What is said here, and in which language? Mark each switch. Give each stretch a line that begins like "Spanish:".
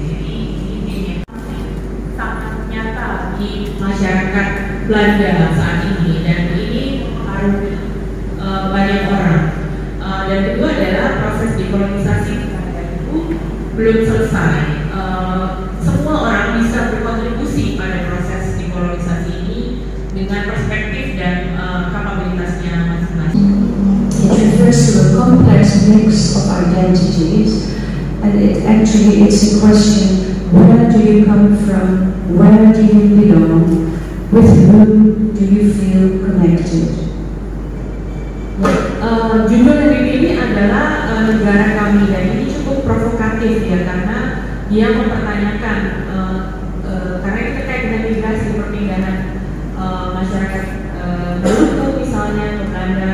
Indonesian: Jadi ini yang sangat nyata di masyarakat Belanda saat ini, dan ini harus banyak orang. Dan kedua adalah proses dekolonisasi itu belum selesai. Semua orang bisa berkontribusi pada proses dekolonisasi ini dengan perspektif dan kapabilitasnya masing-masing.
English: It refers to a complex mix of identities, and it's a question: where do you come from? Where do you belong? With whom do you feel connected?
Indonesian: Judul dari ini adalah negara kami, dan ini cukup provokatif ya, karena dia mempertanyakan karena ini terkait dengan migrasi perpindahan masyarakat Maluku misalnya ke Belanda.